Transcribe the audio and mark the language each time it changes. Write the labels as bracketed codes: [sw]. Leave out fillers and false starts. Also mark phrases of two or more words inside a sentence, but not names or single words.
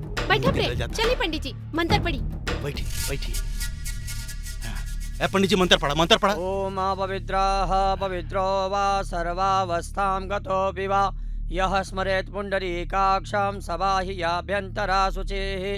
[bho] बैठो प्रेम, चलिए पंडित जी मंत्र पढ़ी। बैठी बैठी। ए पंडित जी मंत्र पढ़ा, मंत्र पढ़ा। [sa] ओम पवित्रः पवित्रो वा सर्वावस्थां गतोऽपि वा यः स्मरेत् पुण्डरीकाक्षं सबाह्याभ्यन्तरा शुचिः।